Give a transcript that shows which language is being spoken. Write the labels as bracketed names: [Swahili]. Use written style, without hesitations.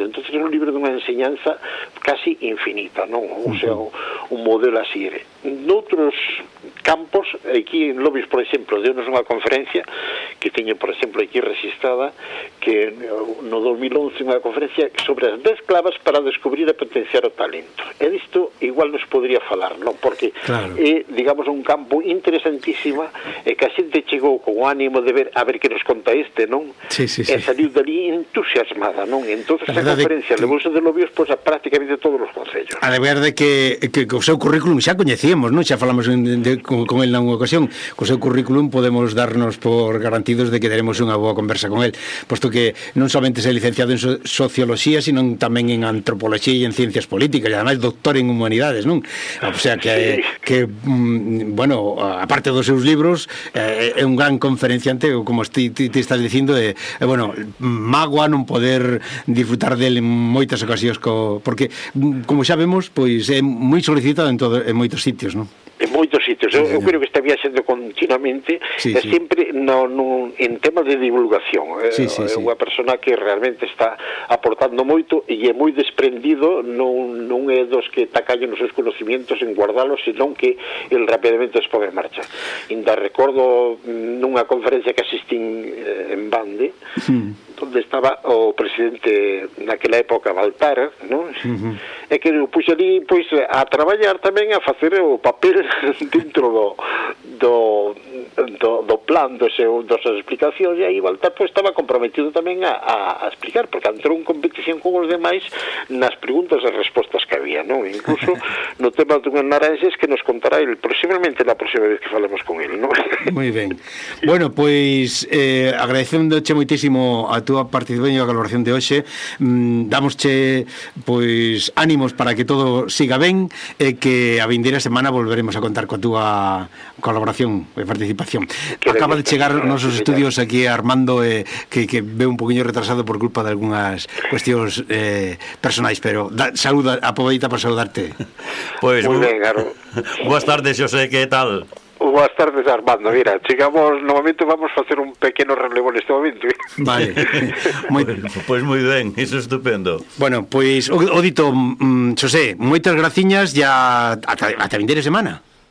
[Galician] Entón é un libro dunha enseñanza casi infinita, non? O sea, un modelo así. Noutros campos, aquí en Lobis, por exemplo, deu-nos unha conferencia que teño, por exemplo, aquí registrada, que no 2011 unha conferencia sobre as 10 claves para descubrir e potenciar o talento. E disto igual nos podría falar, non? Porque claro. É, digamos, un campo interesantísimo, que a xente chegou con o ánimo de ver a ver que nos conta este, non? Sí, sí, sí. E saliu dali entusiasmada, non? Entón, esa conferencia, que... levouse de Lobis, pois, a prácticamente todos os concellos. A ver de que o seu currículum xa coñece. [Spanish] Decíamos, ¿no? Ya falamos con él en una ocasión, con su currículum podemos darnos por garantidos de que daremos una buena conversa con él, puesto que no solamente es licenciado en sociología, sino también en antropología y en ciencias políticas, y además doctor en humanidades, ¿no? O sea que bueno, aparte de sus libros, es un gran conferenciante, como te estás diciendo, bueno, magua no poder disfrutar de él en muchas ocasiones, porque como ya vemos, pues es muy solicitado en muchas sitios, ¿no? [Galician] En moitos sitios, eu creo que está viaxando continuamente, sí, e sempre en tema de divulgación, sí. É unha persona que realmente está aportando moito e é moi desprendido, non é dos que tacallen os seus conocimientos en guardalos, senón que el rapidamente os pone en marcha. Inda recordo nunha conferencia que asistín en Bande, onde estaba o presidente naquela época, Baltar, ¿no? Uh-huh. E que o puxo ali pois, a traballar tamén, a facer o papel dentro do plan das súas explicacións, e aí Baltar pues, estaba comprometido tamén a explicar, porque entrou en competición con os demais nas preguntas e respostas que había, ¿no? Incluso no tema dunha naranxes que nos contará [Spanish] el próximamente la próxima vez [Galician] que falemos con él, ¿no? Muy ben, bueno, pois agradecendo-che moitísimo a túa participación e a colaboración de hoxe, damos-che pues, ánimos para que todo siga ben e que a vindeira semana volveremos a contar coa túa colaboración e participación. Acaba de chegar nos nosos estudios aquí Armando, que ve un poquinho retrasado por culpa de algunhas cuestións personais, pero saúda a Pobedita para saudarte. [Spanish] Pues, muy bien, Garo. [Galician] Boas tardes, José, que tal? [Spanish] Buenas tardes, Armando. Mira, [Galician] chegamos, no momento [Spanish] vamos a hacer un pequeño relevo en este momento. Vale. Pues muy bien, eso es estupendo. Bueno, pues, Odito, José, muchas graciñas y [Galician] hasta vindeira semana.